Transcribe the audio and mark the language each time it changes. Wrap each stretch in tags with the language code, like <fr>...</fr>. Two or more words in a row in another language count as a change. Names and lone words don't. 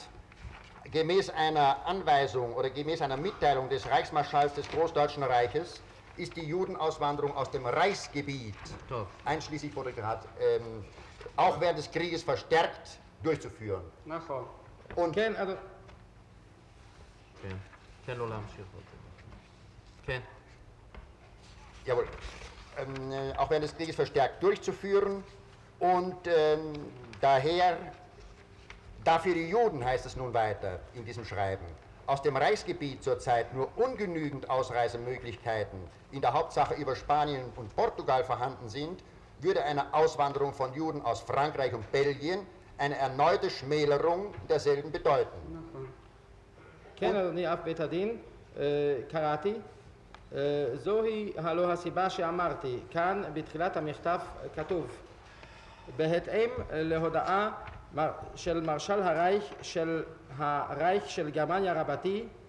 <de>Gemäß einer Anweisung oder gemäß einer Mitteilung des Reichsmarschalls des Großdeutschen Reiches ist die Judenauswanderung aus dem Reichsgebiet, einschließlich Protektorat, auch während des Krieges verstärkt durchzuführen.</de> <he>נכון. Und כן, אדוני. כן. תן לו להמשיך אותי. כן.</he> <de>Jawohl. Auch während des Krieges verstärkt durchzuführen und daher, dafür die Juden, heißt es nun weiter in diesem Schreiben, aus dem Reichsgebiet zurzeit nur ungenügend Ausreisemöglichkeiten in der Hauptsache über Spanien und Portugal vorhanden sind, würde eine Auswanderung von Juden aus Frankreich und Belgien eine erneute Schmälerung derselben bedeuten.</de> <he>כן, אדוני אב בית הדין, קראתי. זוהי הלא הסיבה שאמרתי. כאן בתחילת המכתב כתוב: בהתאם להודעה של מרשל הרייך של גרמניה רבתי,</he>